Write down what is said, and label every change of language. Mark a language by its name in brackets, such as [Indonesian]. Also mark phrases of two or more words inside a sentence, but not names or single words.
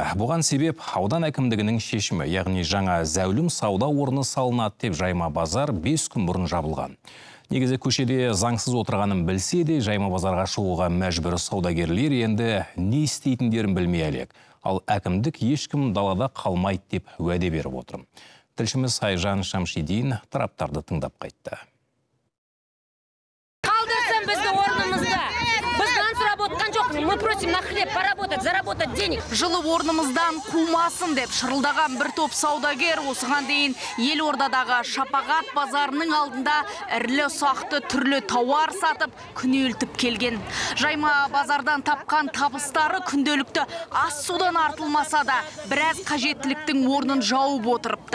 [Kazakh] Бұған себеп аудан әкімдігінің шешімі, яғни жаңа зәулім сауда орны салынады деп Жайма базар 5 күн бұрын жабылған. Негізі көшеде заңсыз отырғанын білсе де, Жайма базарға шығуға мәжбүр саудагерлер енді не істейтіндерін білмей әлек. Ал әкімдік ешкім далада қалмайды деп уәде беріп отыр. Тілшіміз Айжан Шамшидин тараптарды тыңдап қайтты. [Russian] Мы просим на хлеб поработать, заработать денег. [Kazakh] Жылы орнымыздан қумасын деп шырылдаған бір топ саудагер осыған дейін Елордадағы Шапағат базарының алдында ірілі-ұсақты түрлі тауар сатып күнелтіп келген. Жайма базардан тапқан табыстары күнделікті ас судан артылмаса да біраз қажеттіліктің орнын жауып отырыпты.